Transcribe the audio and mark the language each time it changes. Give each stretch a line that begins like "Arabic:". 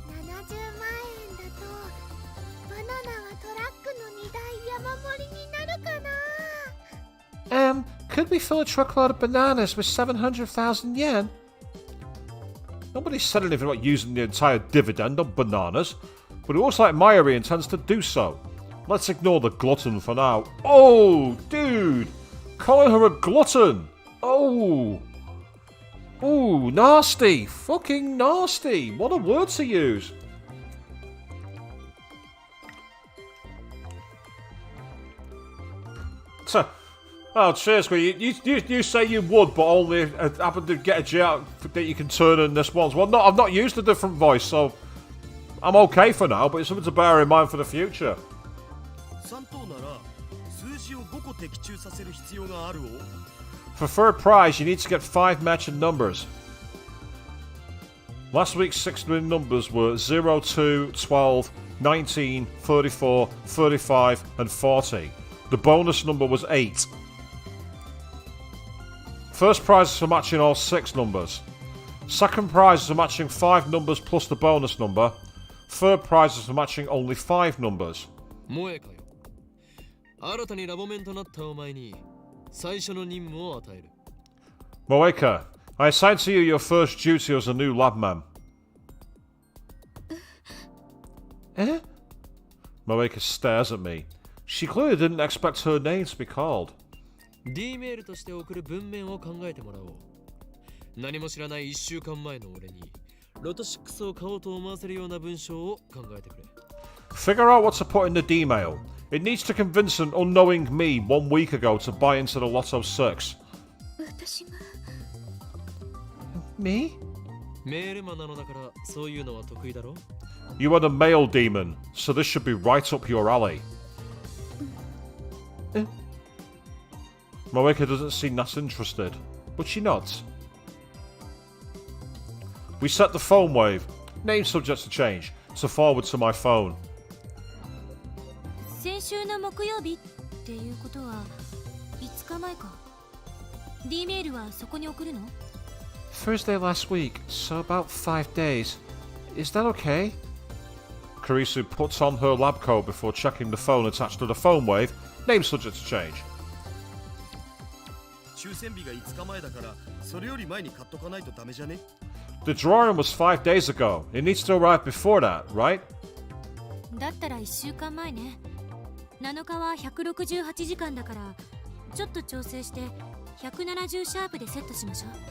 Japanese: 70万円だとバナナはトラックの荷台山盛りになるかな。
English: Could we fill a truckload of bananas with 700,000 yen? Nobody said anything about using the entire dividend on bananas, but it looks like Mayuri intends to do so. Let's ignore the glutton for now. Oh, dude! Calling her a glutton! Oh! Ooh, nasty! Fucking nasty! What a word to use! Oh, cheers, you say you would, but only happen to get a G out that you can turn in this once. Well, no, I've not used a different voice, so I'm okay for now, but it's something to bear in mind for the future.
Japanese: 3等なら数字を5個的中させる必要があるを。
English: For third prize, you need to get 5 matching numbers. Last week's 6 numbers were 0, 2, 12, 19, 34, 35, and 40. The bonus number was 8. First prize is for matching all 6 numbers. Second prize is for matching 5 numbers plus the bonus number. Third prize is for matching only 5 numbers.
Japanese: 萌えかよ。新たにラボメンとなったお前に最初の任務を与える。
English: Moeka, I assign to you your first duty as a new labman. Eh? Moeka stares at me. She clearly didn't expect her name to be called.
Japanese: D メールとして送る文面を考えてもらおう。何も知らない1週間前の俺にロト6を買おうと思わせるような文章を考えてくれ。
English: Figure out what to put in the D-mail. It needs to convince an unknowing me 1 week ago to buy into the Lotto 6.
Japanese: 私が
English: Me?
Japanese: メールマンなのだからそういうのは得意だろ。
English: You are the mail demon, so this should be right up your alley. Moeka doesn't seem that interested, but she nods. We set the phone wave, name subject to change, to forward to my phone.
Japanese: 先週の木曜日っていうことは5日前か。 D メールはそこに送るの？
English: Thursday last week, so about 5 days. Is that okay? Karisu puts on her lab coat before checking the phone attached to the phone wave, name subject to change.
Japanese: 抽選日が5日前だからそれより前に買っとかないとダメじゃね？
English: The drawing was 5 days ago. It needs to arrive before that, right?
Japanese: だったら1週間前ね。 7日は168時間だからちょっと調整して170シャープでセットしましょう。